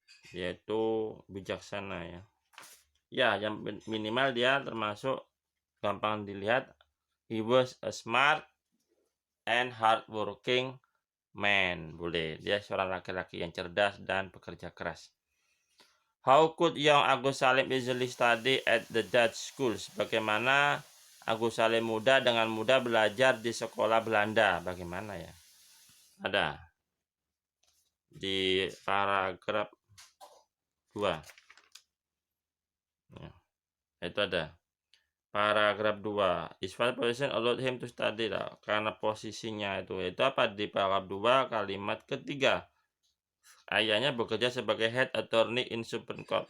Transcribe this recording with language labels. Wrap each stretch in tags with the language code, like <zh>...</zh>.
<id>Yaitu bijaksana ya. Ya, yang minimal dia termasuk gampang dilihat,</id> <en>he was a smart and hardworking man.</en> <id>Boleh, dia seorang laki-laki yang cerdas dan pekerja keras.</id> <en>How could young Agus Salim easily study at the Dutch schools?</en> <id>Bagaimana Agus Salim muda dengan mudah belajar di sekolah Belanda? Bagaimana ya? Ada di paragraf 2. Ya, itu ada. Paragraf 2.</id> <en>His father position allowed him to study lah.</en> <id>Karena posisinya itu apa di paragraf 2 kalimat ketiga. Ayahnya bekerja sebagai</id> <en>head attorney in Supreme Court.</en>